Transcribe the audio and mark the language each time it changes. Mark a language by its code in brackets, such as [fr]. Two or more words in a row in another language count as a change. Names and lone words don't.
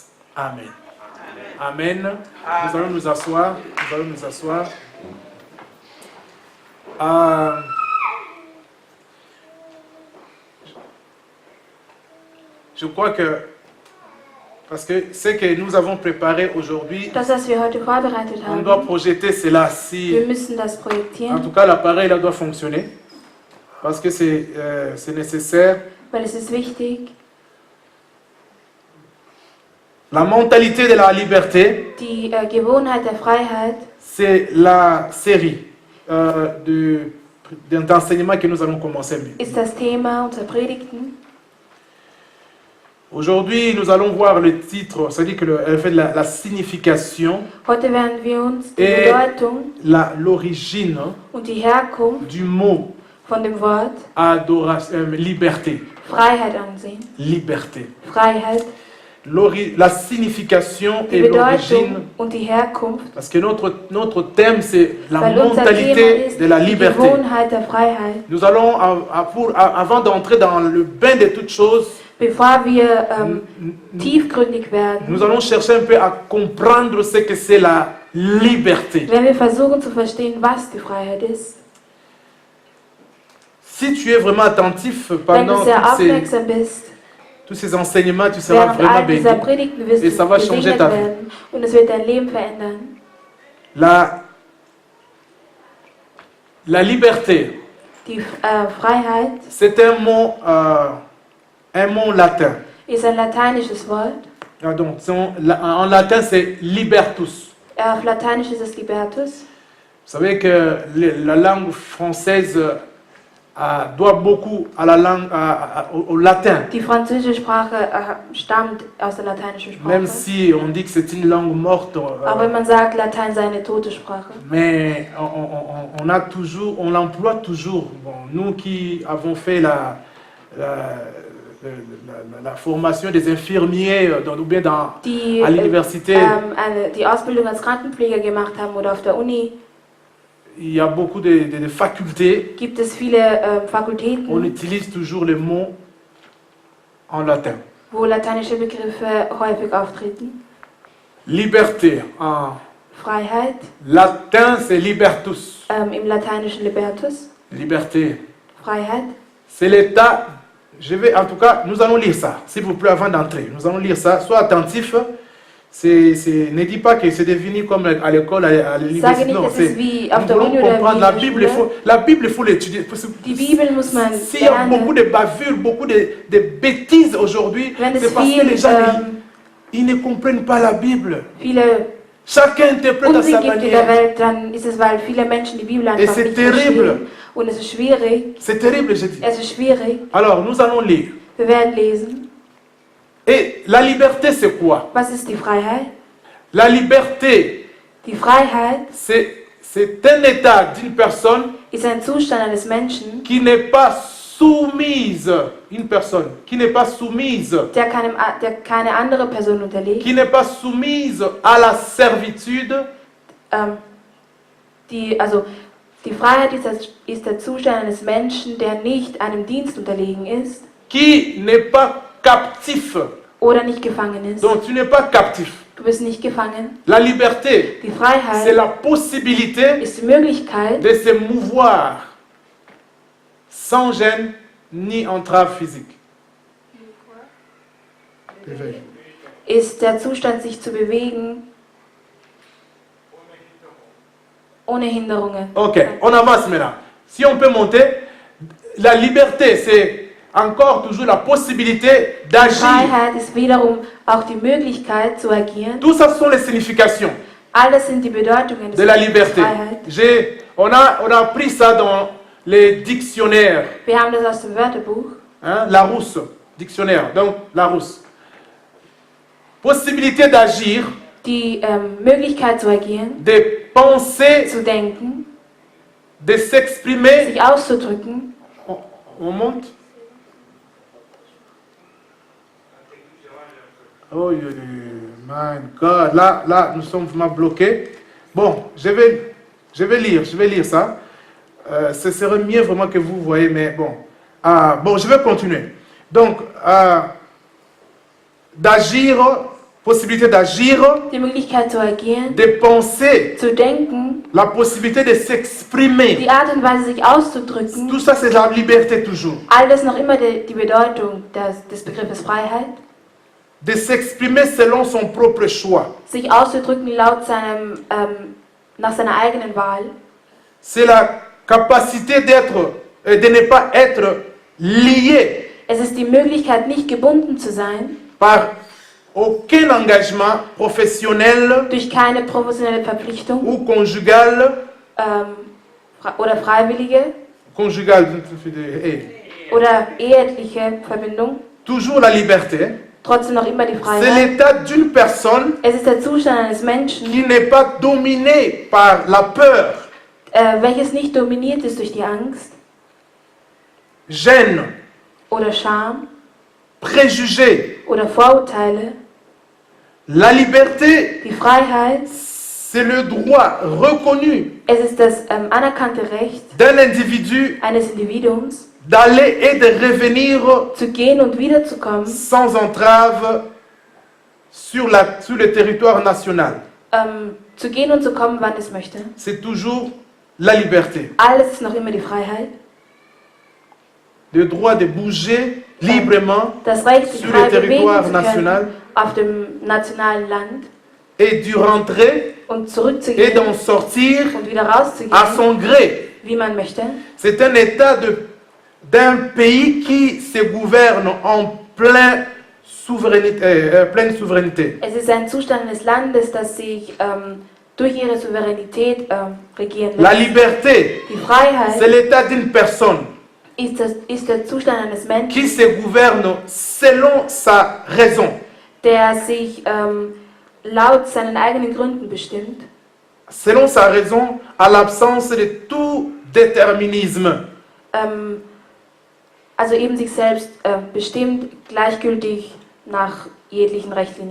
[fr] Amen. Amen. Amen. Nous allons nous asseoir. Nous allons nous asseoir. je crois que, parce que ce que nous avons préparé aujourd'hui, [de] Das, was wir heute vorbereitet [fr] on doit [de] haben, [fr] projeter cela [de] wir [fr] si, [de] müssen das [fr] en [de] projektieren, [fr] tout cas l'appareil là doit fonctionner, parce que c'est nécessaire. [de] weil es ist wichtig, [fr] La mentalité de la liberté, [de] die Gewohnheit der Freiheit [fr] c'est la série d'enseignement que nous allons commencer. [de] ist das Thema unserer Predigten. [fr] Aujourd'hui, nous allons voir le titre, c'est-à-dire qu'elle fait la signification [de] Heute werden wir uns die [fr] Et- [de] Bedeutung [fr] l'origine [de] und die Herkunft [fr] du mot [de] von dem Wort [fr] liberté. [de] Freiheit ansehen. [fr] Liberté. [de] Freiheit, [fr] La signification [de] die [fr] et l'origine, [de] Bedeutung und die Herkunft, [fr] parce que notre thème c'est la [de] weil unser Thema [fr] mentalité [de] ist [fr] de la [de] die [fr] liberté. [de] Gewohnheit der Freiheit. [fr] Nous allons, avant d'entrer dans le bain de toutes choses, [de] Bevor wir tiefgründig werden, [fr] nous allons chercher un peu à comprendre ce que c'est la liberté. [de] werden wir versuchen zu verstehen, was die Freiheit ist. [fr] Si tu es vraiment attentif [de] Wenn [fr] pendant [de] du sehr [fr] tous [de] aufmerksam bist, [fr] ces enseignements, tu seras [de] während [fr] vraiment [de] all dieser [fr] béni. [de] Predigten wirst [fr] Et [de] du [fr] ça va changer [de] gesegnet [fr] ta vie. [de] werden und es wird dein Leben verändern. [fr] La liberté, [de] Die Freiheit [fr] c'est un mot latin. [de] ist ein lateinisches Wort. [fr] Ah, donc, en latin, c'est libertus. [de] Auf Lateinisch ist es Libertus. [fr] Vous savez que la langue française doit beaucoup à la langue, au latin. [de] Die französische Sprache stammt aus der lateinischen Sprache. [fr] Même si on dit que c'est une langue morte, [de] Auch wenn man sagt, Latein sei eine tote Sprache. [fr] mais on l'emploie toujours. Bon, nous qui avons fait la formation des infirmiers ou bien [de] Die, [fr] à l'université, [de] die Ausbildung als Krankenpfleger gemacht haben oder auf der Uni, [fr] il y a beaucoup de facultés. [de] gibt es viele [fr] On [de] Fakultäten, [fr] utilise toujours les mots en latin. [de] wo lateinische Begriffe häufig auftreten. [fr] Liberté, en [de] Freiheit, [fr] latin c'est libertus. [de] im Lateinischen Libertus, [fr] Liberté, [de] Freiheit. [fr] c'est l'état. En tout cas, nous allons lire ça, s'il vous plaît, avant d'entrer. Nous allons lire ça. Sois attentif. Ne dis pas que c'est devenu comme à l'école, à [de] Sage [fr] l'université. [de] nicht, [fr] Non, [de] es ist wie auf [fr] nous [de] der [fr] voulons [de] Uni oder [fr] comprendre [de] wie [fr] la [de] in der [fr] Bible. [de] Schule. [fr] Il faut l'étudier. [de] Die Bibel muss man [fr] S'il y a beaucoup [de] lernen. [fr] de bavures, beaucoup de bêtises aujourd'hui, [de] Wenn es [fr] c'est parce que [de] viel, [fr] les gens ils ne comprennent pas la Bible. [de] viele [fr] Chacun interprète à sa [de] Unsinn gibt in der [fr] manière. [de] Welt, dann ist es, weil viele Menschen die Bibel einfach [fr] c'est [de] nicht [fr] terrible. [de] verstehen. Und es ist schwierig. [fr] C'est terrible, je dis. [de] Es ist schwierig. [fr] Alors, nous allons lire. [de] Wir werden lesen. [fr] Et la liberté, c'est quoi? [de] Was ist die Freiheit? [fr] La liberté, [de] Die Freiheit [fr] c'est un état d'une personne [de] ist ein Zustand eines Menschen, [fr] qui n'est pas soumise, une personne qui n'est pas soumise, [de] der keine andere Person unterliegt. [fr] qui n'est pas soumise à la servitude, [de] Die Freiheit ist der Zustand eines Menschen, der nicht einem Dienst unterlegen ist [fr] qui n'est pas captif. [de] oder nicht gefangen ist. [fr] Donc tu n'es pas captif. [de] Du bist nicht gefangen. [fr] La liberté, [de] Die [fr] c'est [de] Freiheit [fr] la possibilité [de] ist die Möglichkeit, [fr] de se mouvoir sans gêne ni entrave physique. [de] ist der Zustand, sich zu bewegen, ohne Hinderungen. [fr] Ok, on avance maintenant. Si on peut monter, la liberté, c'est encore toujours la possibilité d'agir. [de] Freiheit ist wiederum auch die Möglichkeit zu agieren. [fr] Tout ça sont les significations [de] Alles sind die Bedeutungen [fr] de la liberté. [de] Freiheit. [fr] On a appris ça dans les dictionnaires. [de] Wir haben das aus dem Wörterbuch. [fr] Hein, Larousse, dictionnaire. Donc, Larousse. Possibilité d'agir, [de] Die Möglichkeit zu agieren, [fr] de penser, [de] zu denken, [fr] de s'exprimer. [de] sich auszudrücken. [fr] On monte. [en] Oh, my God. [fr] Là, nous sommes vraiment bloqués. Bon, je vais lire ça. Ce serait mieux vraiment que vous voyez, mais bon. Bon, je vais continuer. Donc, d'agir, possibilité d'agir, [de] die Möglichkeit zu agieren, [fr] de penser, [de] zu denken, [fr] la possibilité de s'exprimer. [de] die Art und Weise, sich auszudrücken. [fr] Tout ça, c'est la liberté toujours. [de] All das noch immer die Bedeutung des Begriffes Freiheit. [fr] De s'exprimer selon son propre choix. [de] Sich auszudrücken nach seiner eigenen Wahl. [fr] C'est la capacité d'être, de ne pas être lié [de] Es ist die Möglichkeit, nicht gebunden zu sein [fr] par aucun engagement professionnel [de] durch keine professionelle Verpflichtung [fr] ou conjugal. [de] Oder freiwillige [fr] Conjugal, [de] oder eheliche Verbindung. [fr] toujours la liberté. [de] Trotzdem noch immer die [fr] C'est [de] Freiheit. [fr] l'état d'une personne [de] Es ist der Zustand eines Menschen, [fr] qui n'est pas dominé par la peur, [de] welches nicht dominiert ist durch die Angst [fr] gêne, [de] oder Scham [fr] préjugés. [de] oder Vorurteile. [fr] La liberté, [de] Die Freiheit, [fr] c'est le droit reconnu [de] es ist das anerkannte Recht [fr] d'un individu [de] eines Individuums, [fr] d'aller et de revenir [de] zu gehen und wiederzukommen, [fr] sans entrave sur le territoire national. [de] zu gehen und zu kommen, wann es möchte. [fr] C'est toujours la liberté. [de] Alles ist noch immer die Freiheit. [fr] Le droit de bouger librement [de] Das Recht, sich [fr] sur [de] frei [fr] le [de] bewegen [fr] territoire [de] zu [fr] national [de] können auf dem nationalen Land [fr] et d'y rentrer [de] und [fr] et [de] zurückzugehen [fr] d'en sortir [de] und wieder [fr] à [de] rauszugehen, [fr] son gré. [de] wie man möchte. [fr] C'est un état d'un pays qui se gouverne en pleine souveraineté. [de] Es ist ein Zustand eines Landes, das sich durch ihre Souveränität regieren [fr] La [de] lässt. [fr] liberté, [de] Die [fr] c'est [de] Freiheit [fr] l'état d'une personne [de] ist der Zustand eines Menschen, [fr] qui se gouverne selon sa raison, [de] der sich laut seinen eigenen Gründen bestimmt, [fr] selon sa raison à l'absence de tout déterminisme. [de] Also eben sich selbst bestimmt, gleichgültig nach jeglichen Rechtlinien.